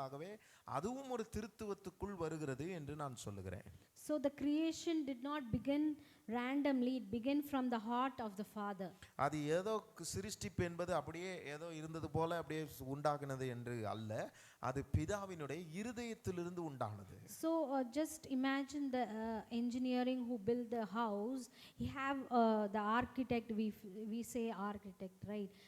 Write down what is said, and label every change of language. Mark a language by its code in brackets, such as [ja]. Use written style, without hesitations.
[ta] ஆகவே அதுவும் ஒரு திருத்துவத்துக்குள் வருகிறது என்று நான் சொல்லுகிறேன். [en] So the creation did not begin randomly, it began from the heart of the Father. [ta] அது ஏதோ சிருஷ்டிப்பு என்பது அப்படியே ஏதோ இருந்தது போல அப்படியே உண்டாகினது என்று அல்ல, அது பிதாவினுடைய இருதயத்திலிருந்து உண்டானது. [en] So just imagine the engineering who built the house. He have the architect, we say architect, right?